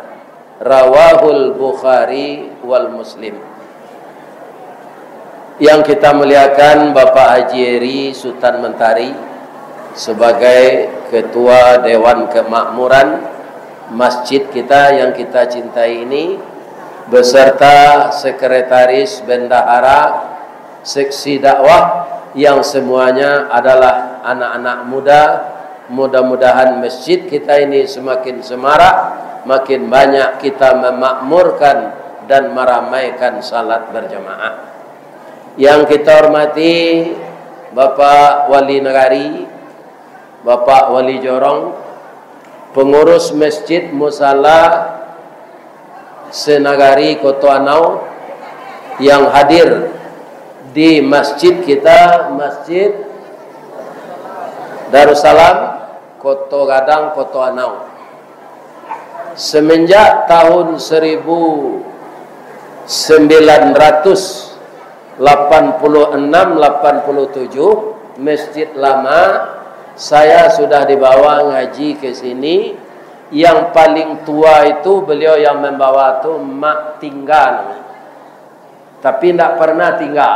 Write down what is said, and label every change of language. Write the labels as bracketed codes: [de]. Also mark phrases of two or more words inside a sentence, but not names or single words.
[ar] Rawahul Bukhari wal Muslim. [id] Yang kita muliakan Bapak Haji Eri Sultan Mentari sebagai Ketua Dewan Kemakmuran masjid kita yang kita cintai ini, beserta Sekretaris Bendahara Seksi Dakwah yang semuanya adalah anak-anak muda. Mudah-mudahan masjid kita ini semakin semarak, makin banyak kita memakmurkan dan meramaikan salat berjamaah. Yang kita hormati Bapak Wali Negari, Bapak Wali Jorong, pengurus Masjid Musala Senagari Koto Anau yang hadir di masjid kita, Masjid Darussalam Koto Gadang Koto Anau. Semenjak tahun 1986-87 masjid lama, saya sudah dibawa ngaji ke sini. Yang paling tua itu beliau yang membawa itu mak tinggal, tapi tidak pernah tinggal.